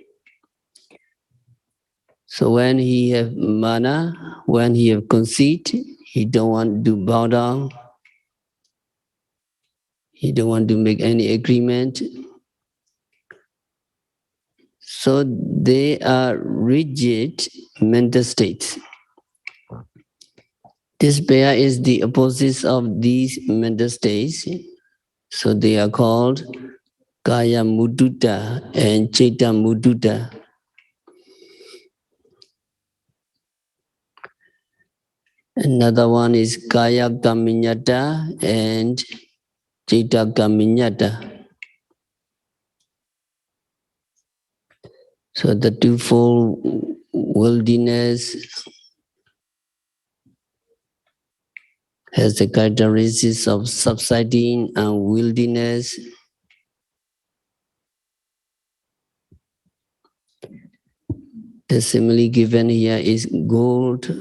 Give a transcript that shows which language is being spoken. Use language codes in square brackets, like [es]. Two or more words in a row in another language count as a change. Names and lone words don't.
[en] So when he have mana, when he have conceit, he don't want to bow down, he don't want to make any agreement. So they are rigid mental states. This pair is the opposites of these mental states. So they are called [pi] kaya mudutta [en] and [pi] chitta mudutta. [en] Another one is [pi] kaya kaminyata [en] and [pi] chitta kaminyata. [en] So the twofold worldliness has the characteristics of subsiding and wilderness. The simile given here is gold.